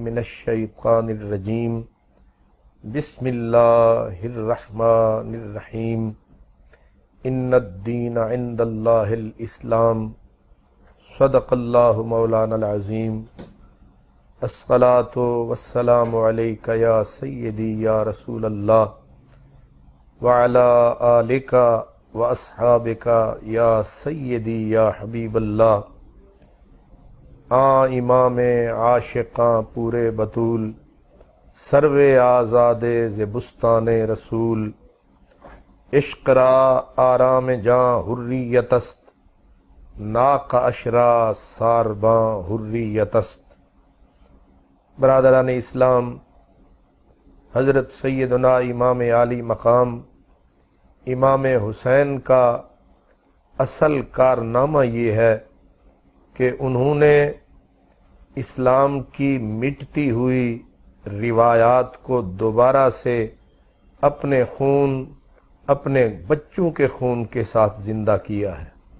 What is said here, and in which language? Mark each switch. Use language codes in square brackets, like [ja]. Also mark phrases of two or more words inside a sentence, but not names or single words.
[ar] من الشيطان الرجيم بسم الله الرحمن الرحيم ان الدين عند الله الاسلام صدق الله مولانا العظيم الصلاة والسلام عليك يا سيدي يا رسول الله وعلى آلك وأصحابك يا سيدي يا حبیب اللہ۔ [fa] امام عاشقاں پورے بطول، سرو آزاد ز بستان رسول، عشق را آرام جاں حریت است، ناق اشرا سارباں حریت است۔ [ur] برادران اسلام، حضرت سیدنا امام عالی مقام امام حسین کا اصل کارنامہ یہ ہے کہ انہوں نے اسلام کی مٹتی ہوئی روایات کو دوبارہ سے اپنے خون، اپنے بچوں کے خون کے ساتھ زندہ کیا ہے۔